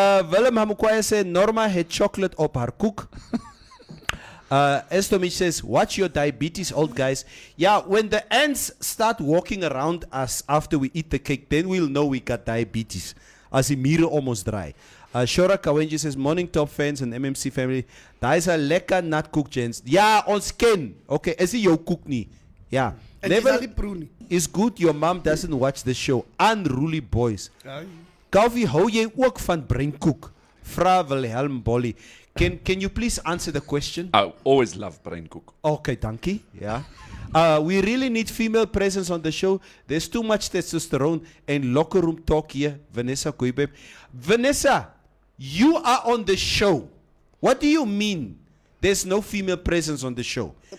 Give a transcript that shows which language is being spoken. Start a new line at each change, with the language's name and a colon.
Afrikaans: Willem Hamukwaya sê, Norma het chocolate op haar koek.
English: Estomich says, watch your diabetes, old guys. Yeah, when the ants start walking around us after we eat the cake, then we'll know we got diabetes.
Afrikaans: As die mure om ons draai.
English: Shora Kawenji says, morning top fans and MMC family.
Afrikaans: Daar is 'n lekker nat koek, gents. Ja, ons ken. Okay, is nie jou koek nie. Ja. En dis al
English: Never
Afrikaans: die proe nie.
English: is good your mom doesn't watch the show. Unruly boys.
Afrikaans: Calvie, hou jy ook van breinkoek? Vra Wilhelm Bolly.
English: Can you please answer the question? I always love brain cook.
Afrikaans: Okay, dankie. Yeah.
English: We really need female presence on the show. There's too much testosterone and locker room talk here. Vanessa Koibeb. Vanessa, you are on the show. What do you mean there's no female presence on the show?